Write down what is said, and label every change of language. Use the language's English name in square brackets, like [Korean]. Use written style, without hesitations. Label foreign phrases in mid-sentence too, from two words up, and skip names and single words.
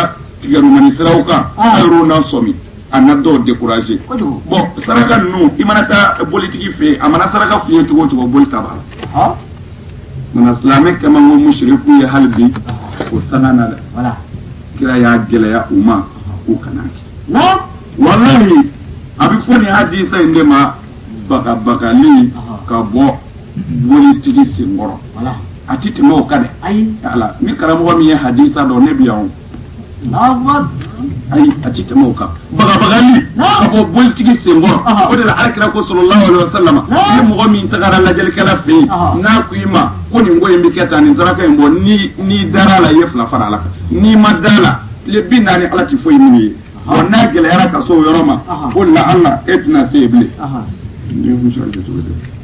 [Bambara] la tigɛrumani siraw kan a y'o na sɔmi a na dɔw découragé bon saraka ninnu i mana taa bolitigi fɛ yen a mana saraka f'i ye cogo o cogo boli ta b'a la mana silamɛ kɛman ko musiriku ye hali bi o sanga na dɛ kira y'a gɛlɛya u ma k'u kana kɛ wallahi a bɛ fɔ nin hadisa in de ma bagabagali ka bɔ bolitigi senkɔrɔ a ti tɛmɛ o kan dɛ ala ni karamɔgɔ min ye hadisa dɔn ne bi yan ayi a ti tɛmɛ o kan bagabagali ka bɔ bolitigi senkɔrɔ o de la alakira ko [Arabic] صلى الله عليه وسلم [Bambara] ni mɔgɔ min tagara lajɛlikɛla fɛ yen n'a ko i ma ko nin ko in bɛ kɛ tan nin saraka in bɔ ni dara la i ye fila fara ala kan n'i ma da la tile 40 ala ti foyi min ye wa n'a gɛlɛyara ka se o yɔrɔ ma ko la ala e tɛna se yen bilen ni muso ye cogo di